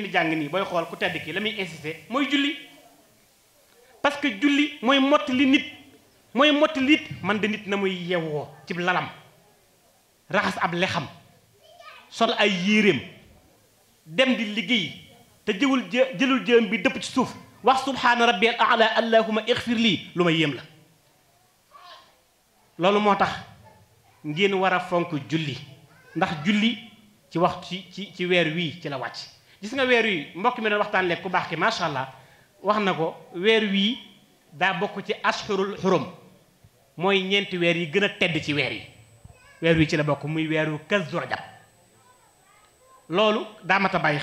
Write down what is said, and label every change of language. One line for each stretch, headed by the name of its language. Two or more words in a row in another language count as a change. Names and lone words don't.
Wolof: di jàng nii booy xool ku tedd ki la muy insisté mooy julli
French: parce que
Wolof: julli mooy mottali nit man de nit na muy yewwoo ci lalam raxas ab lexam sol ay yéreem dem di liggéey te jëlul jëm bi dëpp ci suuf wax
Arabic: سبحان ربي الأعلى اللهم اغفر لي
Wolof: lu ma yéem la loolu moo tax ngeen war a fonk julli ndax julli ci wax ci weer wii ci la wàcc gis nga weer wii mbokk mi doon waxtaan lekk ku baax ki
Arabic: ما شاء الله
Wolof: wax na ko weer wii daa bokk ci
Arabic: أشهر الحرم
Wolof: mooy ñeenti weer yi gën a tedd ci weer yi weer wii ci la bokk muy weeru Kazu Rajab loolu daa mat a bàyyi